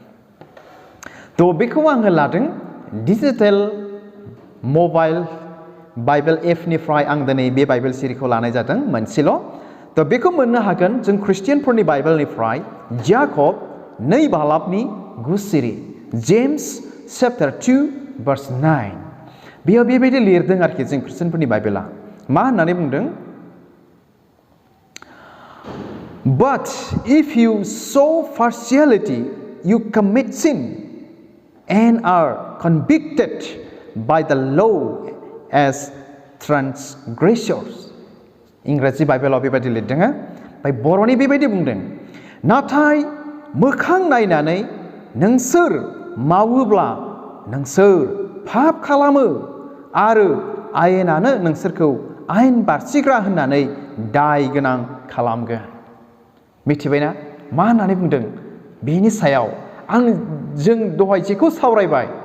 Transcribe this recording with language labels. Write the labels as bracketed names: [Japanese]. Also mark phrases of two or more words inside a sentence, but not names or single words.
[Bodo] थ' बेखौ आङो लादों डिजिटेल मबाइल बाइबेल एपनिफ्राय आं दिनै बे बाइबेल सिरिखौ लानाय जादों मोनसेल' थ' बेखौ मोननो हागोन जों ख्रिस्टियानफोरनि बाइबेलनिफ्राय जाकब 2 बालाबनि 9 सिरि जेम्स चैप्टार 2 verse 9 बेयाव बेबायदि लिरदों आरोखि जों ख्रिस्टियानफोरनि बाइबेला मा होननानै बुंदों [English] But if you show partiality, you commit sin and are convicted by the law as transgressors. [Bodo] इंराजि बाइबेलाव बेबायदि लिरदों ओमफ्राय बर'नि बेबायदि बुंदों नाथाय मोखां नायनानै नोंसोर मावोब्ला नोंसोर पाप खालामो आरो आयेनानो नोंसोरखौ आयेन बारसिग्रा होननानै दाय गोनां खालामगोन मिथिबायना मा होननानै बुंदों बेनि सायाव जों दहाय जेखौ सावरायबाय